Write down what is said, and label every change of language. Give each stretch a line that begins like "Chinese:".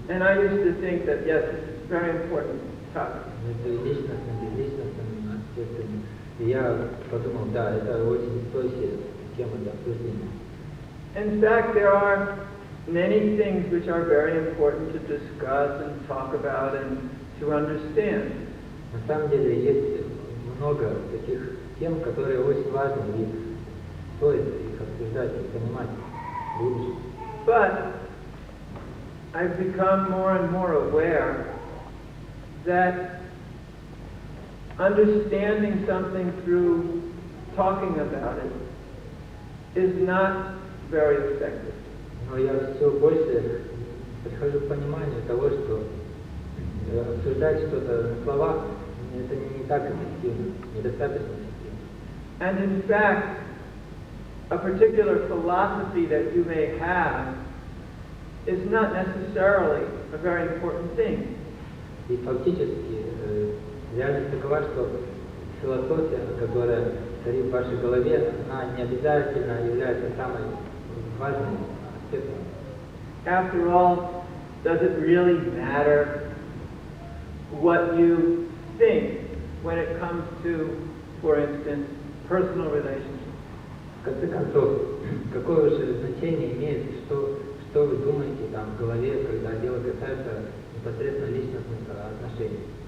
English: And I used to think that yes, it's very important topic.
Russian: Между личностным и безличностным аспектами. И я подумал, да, это очень стоящая тема для обсуждения.
English: In fact, there are many things which are very important to discuss and talk about and to understand.
Russian: На самом деле есть много таких тем, которые очень важны и стоит их обсуждать и понимать глубже.
English: But I've become more and more aware that understanding something through talking about it is not very effective.
Russian: Но я все больше прихожу к пониманию того, что обсуждать что-то на словах это не так эффективно, недостаточно эффективно.
English: And in fact, a particular philosophy that you may have is not necessarily a very important thing.
Russian: И фактически реальность такова, что философия, которая царит в вашей голове, она не обязательно является самой важной аспектом.
English: After all, does it really matter what you think when it comes to, for instance, personal relationships?
Russian: В конце концов, какое же значение имеет, что вы думаете там в голове, когда дело касается непосредственно личностных отношений?